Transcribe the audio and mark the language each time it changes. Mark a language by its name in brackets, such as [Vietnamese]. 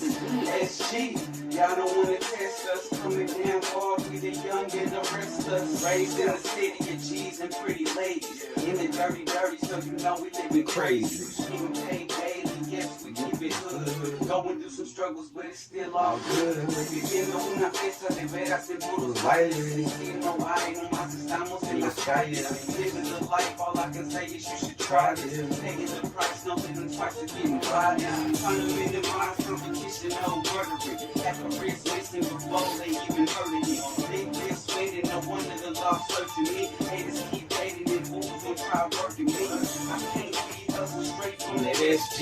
[English] SG. Y'all don't wanna test us. Coming down hard with the young and the restless. Raised in the city of G's and pretty ladies. In the dirty, so you know we living crazy. Getting paid daily, yes, we keep it hood. Going through some struggles, but it's still all good. [Spanish] Viviendo una fiesta de veras en puros bailes. Diciendo ay, nomás estamos en las calles. [English] Living the life, all I can say is you should try this. Paying the price, no living twice to getting by. Trying to minimize competition, no murdering. Half a wrist missing before they even heard of me. Big wrist waiting, no wonder the law searching me. Haters keep dating and fools gon' try working me. I can't be hustle straight from that SG.